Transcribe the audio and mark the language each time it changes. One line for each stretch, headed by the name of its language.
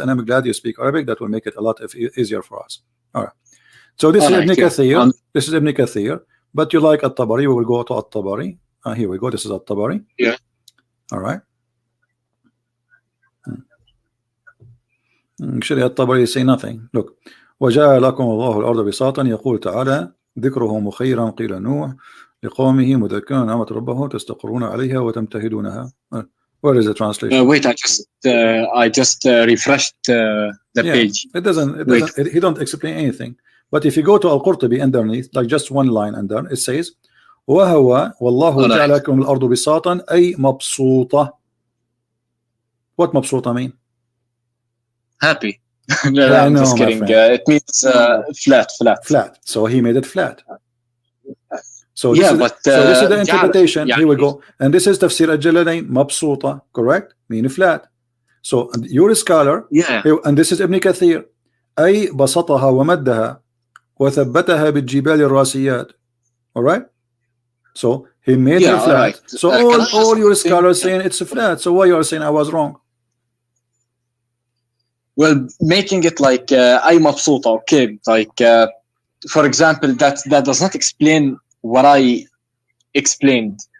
English: And I'm glad you speak Arabic. That will make it a lot easier for us. All right. So this is Ibn Kathir. This is Ibn Kathir. But you like At-Tabari? We will go to At-Tabari. Here we go. This is At-Tabari. Yeah. All right. Actually, At-Tabari say nothing. Look.
Arabic: وجعل لكم الله الأرض بساطا يقول تعالى ذكره مخيرا قيل نوح لقومه مذكرا نعمة ربه تستقرون عليها وتمتهدونها.
English: Where is the translation? Wait, I just refreshed the page. It doesn't. He don't explain anything. But if you go to Al-Qurtubi underneath, like just one line under, it says
Arabic: وهو والله جعل لكم الأرض بساطا أي مبسوطة.
English: What مبسوطة mean? Happy. No, I'm just kidding. It means flat. So he made it flat. So yeah, so this is the interpretation. Here we go. And this is Tafsir al-Jalalain, mabsuta, correct? Meaning flat. So you're a scholar. Yeah. And this is Ibn Kathir.
Arabic: أي بسطها ومدها وثبتها بالجبال الراسيات.
English: All right? So he made it flat. Right. So all your scholars saying it's flat. So why you are saying I was wrong? Well, making it like I'm mabsuta, okay, like for example, that does not explain what I explained.